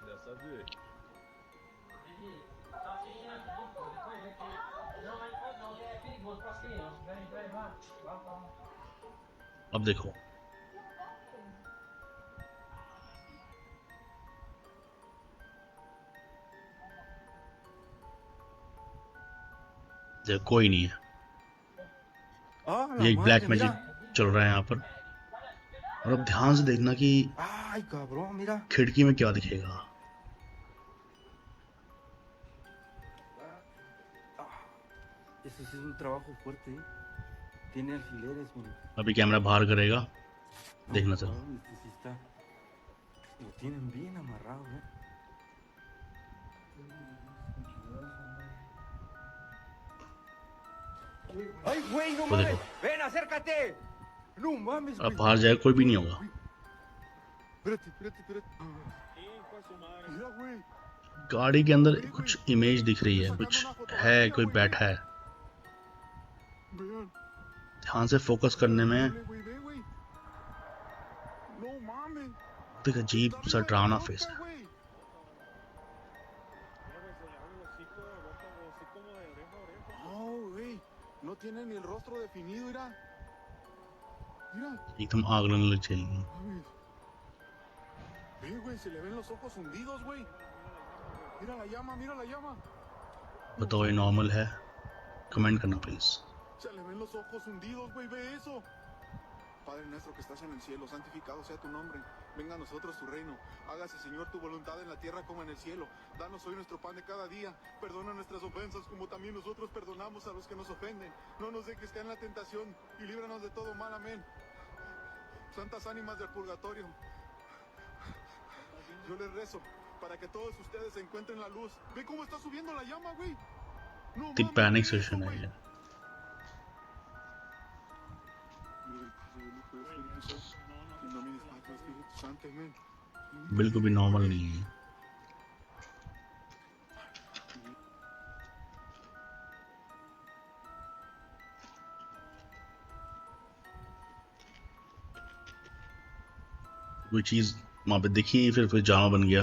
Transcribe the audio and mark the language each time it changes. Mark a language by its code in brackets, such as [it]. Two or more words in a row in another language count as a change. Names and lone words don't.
[hi] अब देखो, देखो कोई नहीं है। [es] ¡Ah, [hi] ये [es] la [hi] एक ब्लैक [es] madre! [hi] मैजिक [es] ¡Mira! [hi] चल रहा है यहाँ पर। और अब ध्यान से देखना कि [es] ¡Ay, cabrón! ¡Mira! [hi] खिड़की में क्या दिखेगा। [es] Ese sí es un trabajo fuerte, ¿eh? Tiene alfileres, mira. [hi] अभी कैमरा बाहर करेगा, [es] No, [hi] देखना चलो। [es] cabrón, este sí está. Lo tienen bien amarrado, ¿eh? ¡Ay, güey! ¡No [hi] वो [es] mames! [hi] देखो, [es] ¡Ven, acércate! ¡No mames, [hi] अब [es] güey! [hi] बाहर जाए कोई भी नहीं होगा। [es] Güey, espérate, espérate, espérate. Mira, güey. [hi] गाड़ी के अंदर [es] Ve, güey. [hi] कुछ इमेज दिख रही [es] Estoy [hi] है, [es] sacando [hi] कुछ [es] una [hi] है, [es] fotografía, [hi] कोई [es] güey. Ve. [hi] बैठा है। [es] Vean. [hi] ध्यान से फोकस [es] Está [hi] करने में [es] horrible, güey. Ve, güey. No mames. [hi] एक अजीब [es] Está [hi] सा [es] arriba de la [hi] डरावना फेस [es] troca, [hi] है। [es] güey. No, güey. No tiene ni el rostro definido, mira. Mira. [hi] एकदम आग लगने लग जाएगी। [es] Mames. Ve, güey, se le ven los ojos hundidos, güey. Mira la llama, mira la llama. No [hi] बताओ ये [es] mames. [hi] नॉर्मल है? कमेंट करना प्लीज। [es] Se le ven los ojos hundidos, güey. Ve eso. Padre nuestro que estás en el cielo, santificado sea tu nombre. Venga a nosotros tu reino. Hágase, Señor, tu voluntad en la tierra como en el cielo. Danos hoy nuestro pan de cada día. Perdona nuestras ofensas como también nosotros perdonamos a los que nos ofenden. No nos dejes caer en la tentación y líbranos de todo mal. Amén. Santas ánimas del purgatorio, yo les rezo para que todos ustedes encuentren la luz. Ve cómo está subiendo la llama, güey. No [hi] दी [es] mames, [hi] पैनिक [es] ve eso, [hi] सेशन है [es] güey. [hi] ये, बिल्कुल भी नॉर्मल नहीं है। कोई चीज वहां पे दिखी, फिर जानवर बन गया।